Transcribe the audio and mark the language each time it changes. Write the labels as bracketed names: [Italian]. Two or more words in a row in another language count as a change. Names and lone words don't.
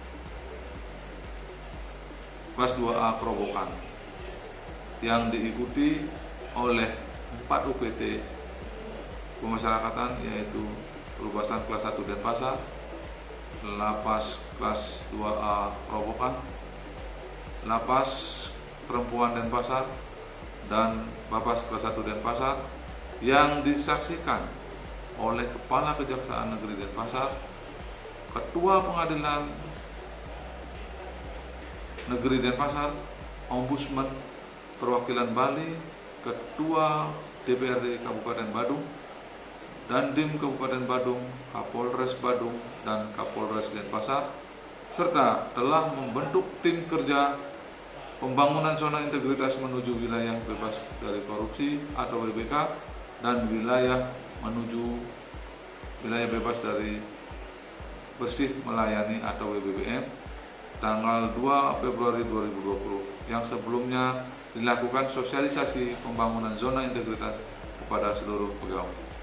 [Indonesian] kelas 2A Kerobokan yang diikuti oleh 4 UPT pemasyarakatan, yaitu Rubasan kelas 1 Denpasar, Lapas kelas 2A Kerobokan, Lapas Perempuan Denpasar, dan Bapas kelas 1 Denpasar yang disaksikan oleh Kepala Kejaksaan Negeri Denpasar, Ketua Pengadilan Negeri Denpasar, Ombudsman Perwakilan Bali, Ketua DPRD Kabupaten Badung, Dandim Kabupaten Badung, Kapolres Badung, dan Kapolres Denpasar, serta telah membentuk tim kerja pembangunan zona integritas menuju wilayah bebas dari korupsi atau WBK dan wilayah menuju wilayah bebas dari bersih melayani atau WBBM tanggal 2 Februari 2020 yang sebelumnya dilakukan sosialisasi pembangunan zona integritas kepada seluruh pegawai.